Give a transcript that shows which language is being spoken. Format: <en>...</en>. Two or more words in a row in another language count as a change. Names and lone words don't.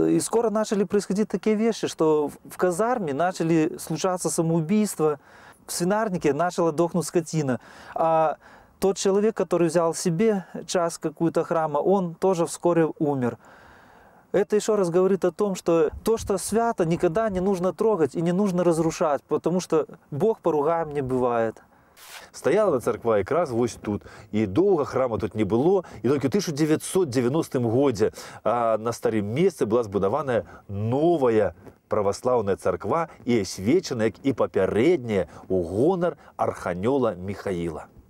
<ru>И скоро начали происходить такие вещи, что в казарме начали случаться самоубийства, в свинарнике начала дохнуть скотина. А тот человек, который взял себе часть какую-то храма, он тоже вскоре умер. Это еще раз говорит о том, что то, что свято, никогда не нужно трогать и не нужно разрушать, потому что Бог поругаем не бывает.</ru> <be>Стаяла царква якраз вось тут, і доўга храма тут не было, і толькі ў 1990 годзе на старым месцы была збудаваная новая праваслаўная царква і асвечана, як і папярэдняя, у гонар арханёла Міхаіла.</be>